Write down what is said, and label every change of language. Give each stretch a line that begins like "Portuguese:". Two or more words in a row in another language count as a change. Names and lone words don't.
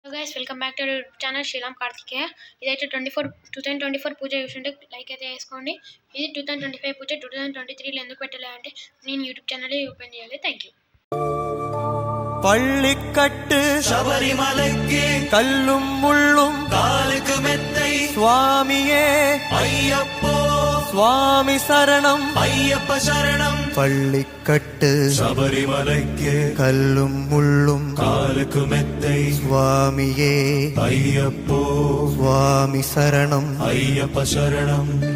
English: hello guys, welcome back to channel Sriram Karthikeya.
Telugu: ఇదైతే 2024 పూజ చూస్తుంటే లైక్ అయితే వేసుకోండి. ఇది 2025 పూజ. 2023లో ఎందుకు పెట్టలేదంటే నేను
English: YouTube channel open
Telugu: చేయాలి.
English: thank you.
Tamil: பள்ளிக்கட்டு சபரிமலைக்கு கல்லும் முள்ளும் காலுக்கு மெத்தை சுவாமியே ஐயப்போ சுவாமி சரணம் ஐயப்ப சரணம். பள்ளிக்கட்டு சபரிமலைக்கு கல்லும் முள்ளும் காலுக்கு மெத்தை சுவாமியே ஐயப்போ சுவாமி சரணம் ஐயப்ப சரணம்.